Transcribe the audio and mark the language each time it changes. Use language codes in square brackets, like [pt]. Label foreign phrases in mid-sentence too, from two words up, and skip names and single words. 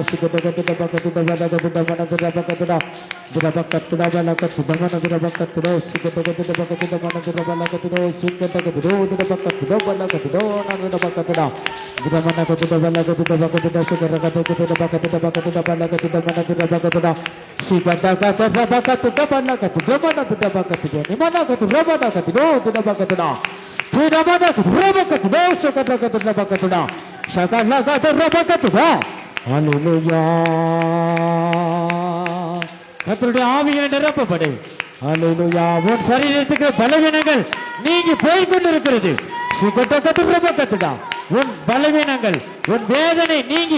[ta] shigara kadura baka tuda bala kadura mana dura baka tuda dura baka tuda bala kadura mana dura baka tuda shigara kadura baka tuda mana dura bala kadura shigara kadura dura baka tuda bala kadura mana dura baka tuda dura mana kadura bala kadura baka tuda shigara kadura baka tuda baka tuda bala kadura mana dura baka tuda shigara kadura baka tuda bala kadura mana dura baka tuda ni mana kadura bala kadura dura baka tuda tuda mana kadura baka tuda shigara kadura baka tuda shigara kadura baka tuda hallelujah கர்த்தருடைய ஆவியினால் நிரப்பப்படு ஹalleluya உன் சரீரத்துக்கு பலவீனங்கள் நீங்கி போய் கொண்டிருக்கிறது சுகதகதுரபகதுடா உன் பலவீனங்கள் உன் வேதனை நீங்கி